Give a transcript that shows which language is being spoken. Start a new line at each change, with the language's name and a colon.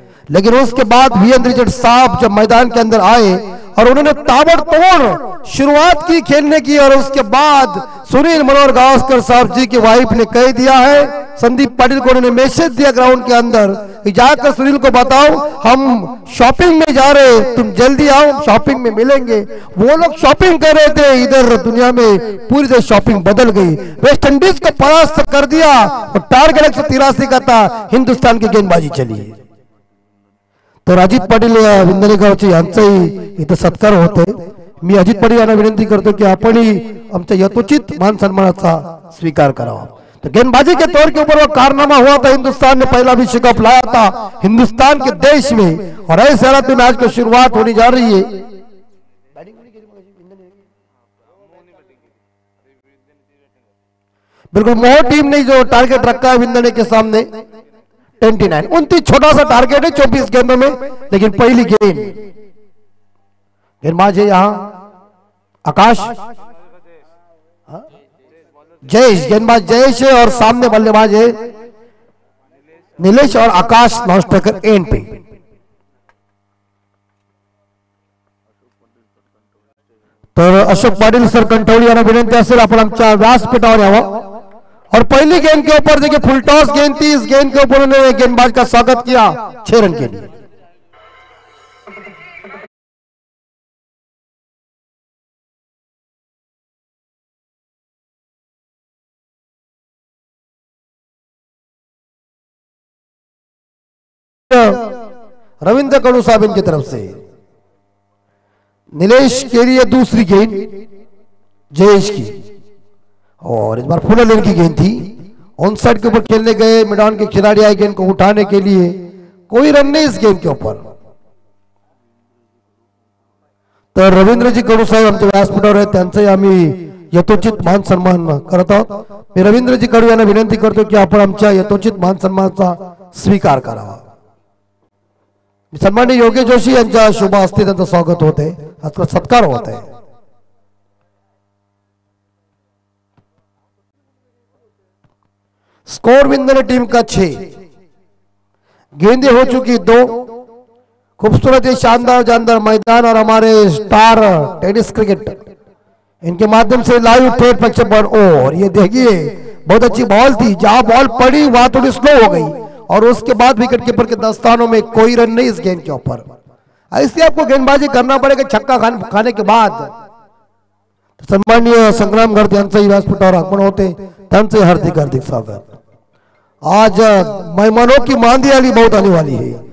Hindi: लेकिन उसके बाद वीरेंद्र रिचर्ड साहब जब मैदान के अंदर आए और उन्होंने ताबड़तोड़ शुरुआत की खेलने की, और उसके बाद सुनील मनोहर गावस्कर साहब जी की वाइफ ने कह दिया है, संदीप पाटिल को उन्होंने मैसेज दिया ग्राउंड के अंदर, जाकर सुनील को बताओ हम शॉपिंग में जा रहे, तुम जल्दी आओ शॉपिंग में मिलेंगे. वो लोग शॉपिंग कर रहे थे, इधर दुनिया में पूरी तरह शॉपिंग बदल गई. वेस्ट इंडीज को परास्त कर दिया और टारगेट 183 का था. हिंदुस्तान की गेंदबाजी चली.
Marathi: तर अजित पाटील विंधनेगावचे यांचाही इथं सत्कार होतोय. मी अजित पाटील यांना विनंती करतो की आपणही आमच्या यथोचित मान सन्मानाचा स्वीकार करावा.
Hindi: तो गेंदबाजी के तौर के ऊपर वो कारनामा हुआ था, हिंदुस्तान ने पहला विश्व कप लाया था हिंदुस्तान के देश में, और ऐसे हालात में मैच की शुरुआत होने जा रही है. बिल्कुल मोह टीम ने जो टारगेट रखा है विंधने के सामने 29, 29 छोटा सा टारगेट है 24 गेंदों में, लेकिन पहली गेंदबाज है यहां आकाश जयेश, गेंदबाज जयेश है और सामने बल्लेबाज है नीलेश और आकाश नॉन स्ट्राइकर एंड पे.
Marathi: तर अशोक पाटील सर कंठवली यांना विनंती असेल आपण आमच्या व्यासपीठावर यावं.
Hindi: और पहली गेंद के ऊपर देखिए फुल टॉस गेंद थी, इस गेंद के ऊपर उन्होंने गेंदबाज का स्वागत किया 6 रन के लिए. रविंद्र कड़ू साहब इनकी तरफ से नीलेश के लिए दूसरी गेंद जयेश की, और इस बार फुल लेन की गेंद थी ऑन साइड के ऊपर खेलने गए, मैदान के खिलाड़ी आए गेंद को उठाने के लिए, कोई रन नहीं इस गेंद के ऊपर।
Marathi: तर रवींद्रजी कडू साहेब आमचे व्यासपीठावर आहेत, त्यांचंही आम्ही यथोचित मान सन्मान करत आहोत। मी रवींद्रजी कडू यांना विनंती करतो की आपण आमच्या यथोचित मान सन्मानाचा स्वीकार करावा। सन्माननीय योगेश जोशी यांच्या शुभ हस्ते त्यांचं स्वागत होत आहे, आता सत्कार होत आहे।
Hindi: स्कोर विंदने टीम का 6, गेंदे हो चुकी 2। खूबसूरत ये शानदार जानदार मैदान और हमारे स्टार टेनिस क्रिकेट इनके माध्यम से लाइव थेट प्रक्षेपण। और ये देखिए बहुत अच्छी बॉल थी, जहां बॉल पड़ी वहां थोड़ी स्लो हो गई और उसके बाद विकेट कीपर के दस्तानों में कोई रन नहीं इस गेंद के ऊपर। ऐसे आपको गेंदबाजी करना पड़ेगा छक्का खाने के बाद।
Marathi: सन्माननीय संग्राम गर्द यांचंही व्यासपीठावर आगमन होते, त्यांचे हार्दिक हार्दिक स्वागत।
Hindi: आज मेहमानों की मांदी आली बहुत आने वाली है।